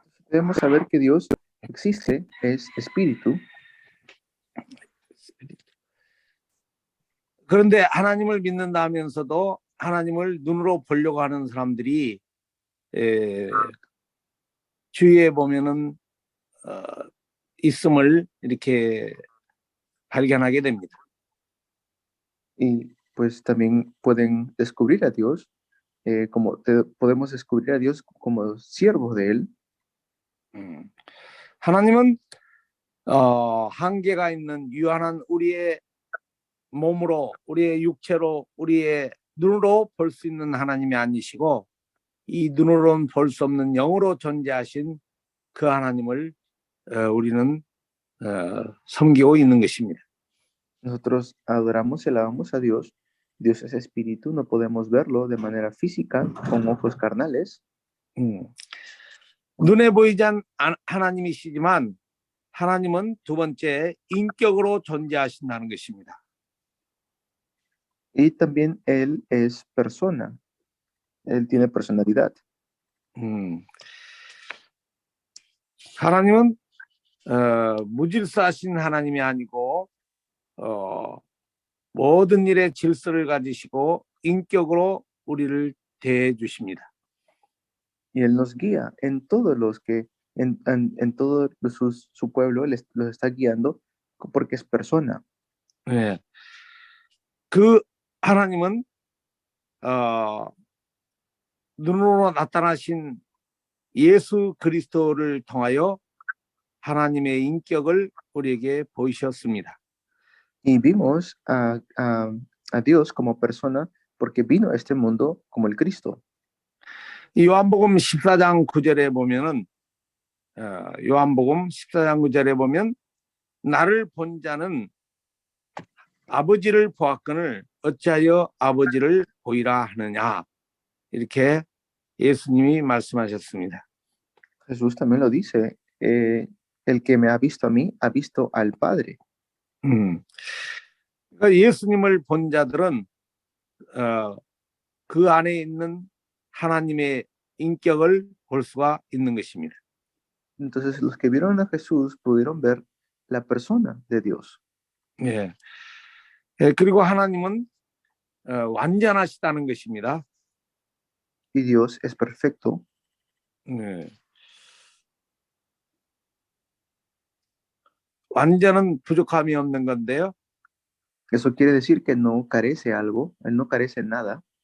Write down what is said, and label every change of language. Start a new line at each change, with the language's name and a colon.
Spanish: Debemos saber que Dios existe, es espíritu.
Korean: 그런데 하나님을 믿는다 하면서도 하나님을 눈으로 보려고 하는 사람들이 주위에 보면은 있음을 이렇게 발견하게 됩니다.
Spanish: Y pues también pueden descubrir a Dios, podemos descubrir a Dios como siervos de Él.
Korean: 하나님은 한계가 있는 유한한 우리의 몸으로, 우리의 육체로, 우리의 눈으로 볼 수 있는 하나님이 아니시고 이 눈으로는 볼 수 없는 영으로 존재하신 그 하나님을 우리는 섬기고 있는 것입니다.
Spanish: Nosotros adoramos y alabamos a Dios. Dios es espíritu, no podemos verlo de manera física con ojos carnales.
Korean: 눈에 보이지 않는 하나님이시지만 하나님은 두 번째 인격으로 존재하신다는 것입니다.
Spanish: Y también Él es persona. Él tiene personalidad.
Korean: 하나님은 무질서하신 하나님이 아니고 모든 일에 질서를 가지시고 인격으로 우리를 대해 주십니다.
Spanish: Y Él nos guía en todos los que, en todo su pueblo, los está guiando porque es persona.
Korean: 네. 그 하나님은 눈으로 나타나신 예수 그리스도를 통하여 하나님의 인격을 우리에게 보이셨습니다.
Spanish: Y vimos a Dios como persona porque vino a este mundo como el Cristo.
Korean: 이 요한복음 14장 9절에 보면은 요한복음 14장 9절에 보면 나를 본 자는 아버지를 보았거늘 어찌하여 아버지를 보이라 하느냐 이렇게 예수님이 말씀하셨습니다.
Spanish: Jesús también lo dice, el que me ha visto a mí ha visto al Padre.
Korean: 그러니까 예수님을 본 자들은 그 안에 있는 하나님의 인격을 볼 수가 있는 것입니다.
Spanish: Entonces los que vieron a Jesús pudieron ver la persona de Dios.
Korean: 예. 그리고 하나님은 완전하시다는 것입니다.
Spanish: Y Dios es perfecto.
Korean: 네. 완전은 부족함이 없는 건데요.
Spanish: Eso quiere decir que no carece algo, Él no carece nada.